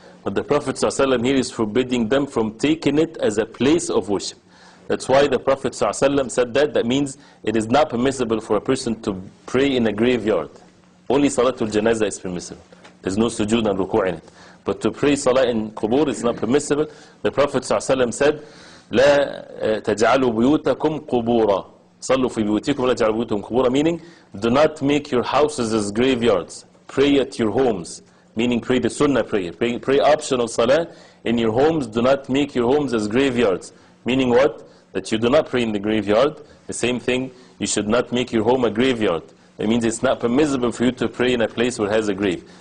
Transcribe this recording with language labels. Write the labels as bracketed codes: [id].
[en] But the Prophet ﷺ here is forbidding them from taking it as a place of worship. That's why the Prophet ﷺ said that. That means it is not permissible for a person to pray in a graveyard. Only Salatul Janazah is permissible. There's no sujood and ruku' in it. But to pray Salah in qubur is not permissible. The Prophet ﷺ said, [ar] لا تجعلوا بيوتكم قبورا [en] صلوا في بيوتكم ولا تجعلوا بيوتكم قبورا, meaning do not make your houses as graveyards. Pray at your homes, meaning pray the sunnah prayer. Pray optional salah in your homes. Do not make your homes as graveyards. Meaning what? That you do not pray in the graveyard. The same thing, you should not make your home a graveyard. It means it's not permissible for you to pray in a place where it has a grave.